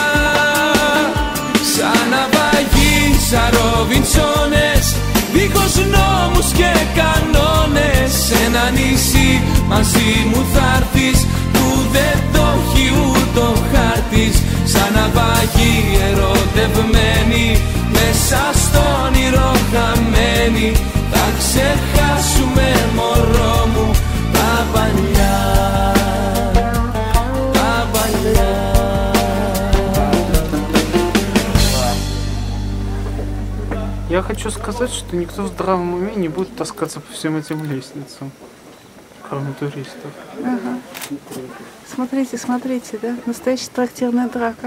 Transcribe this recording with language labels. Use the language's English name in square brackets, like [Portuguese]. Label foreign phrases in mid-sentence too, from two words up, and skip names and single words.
[Greek] Σαν ναυαγή, σαν Ρόμπινσονες, δίχως νόμους και κανόνες, σε ένα νησί μαζί μου θα'ρθεις που δεν το έχει ούτε ο χάρτης. Σαν ναυαγή ερωτευμένη, μέσα στο όνειρο χαμένοι. Θα ξεχάσουμε μωρό μου τα παλιά, τα παλιά. [Russian] Я хочу сказать, что никто в здравом уме не будет таскаться по всем этим лестницам, кроме туристов. Ага. Смотрите, смотрите, да? Настоящая трактирная драка.